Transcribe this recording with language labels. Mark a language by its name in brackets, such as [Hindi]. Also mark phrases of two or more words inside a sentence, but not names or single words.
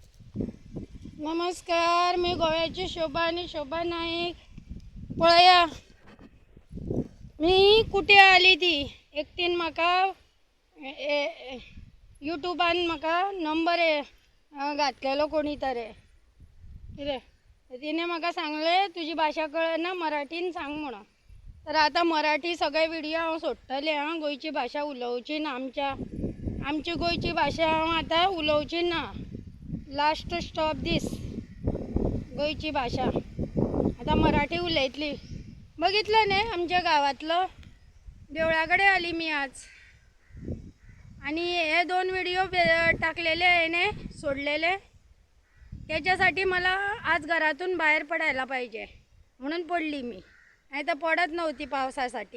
[Marathi] नमस्कार, मी गोव्याची शोभा आणि शोभा नाईक. [Konkani] पळया मी कुठे आली ती एकटीन म्हाका यूट्यूबान म्हाका नंबर घातलेलो कोणी तरी कितें तिने म्हाका सांगले तुझी भाषा कळना मराठीन सांग म्हणून. तर आता मराठी सगळे व्हिडिओ हांव सोडटलें. गोंयची भाशा उलोवची ना, आमची गोंयची भाशा हांव आतां उलोवची ना. [English] last stop this [Konkani] गोंयची भाशा आता मराठी उलयतली. [Marathi] बघितलं न्ही आमच्या गावातलं देवळाकडे आली मी आज. आणि हे 2 व्हिडिओ टाकलेले आहे ने सोडलेले, त्याच्यासाठी मला आज घरातून बाहेर पडायला पाहिजे म्हणून पडली मी, नाही तर पडत नव्हती पावसासाठी.